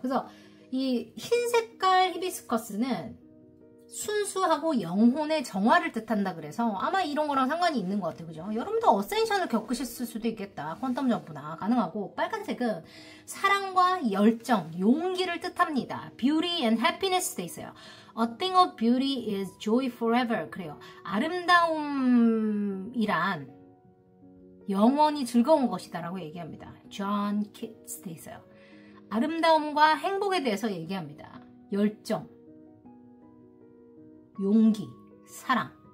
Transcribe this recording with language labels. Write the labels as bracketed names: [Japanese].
[Korean] 그래서 이 흰 색깔 히비스커스는 순수하고 영혼의 정화를 뜻한다 그래서 아마 이런 거랑 상관이 있는 것 같아요. 그죠? 여러분도 어센션을 겪으셨을 수도 있겠다. 퀀텀 점프나 가능하고, 빨간색은 사랑과 열정, 용기를 뜻합니다. [English] Beauty and happiness [Korean] 돼 있어요. [English] A thing of beauty is joy forever [Korean] 그래요. 아름다움이란 영원히 즐거운 것이다 라고 얘기합니다. John Keats 돼 있어요. 아름다움과 행복에 대해서 얘기합니다. 열정, 용기, 사랑.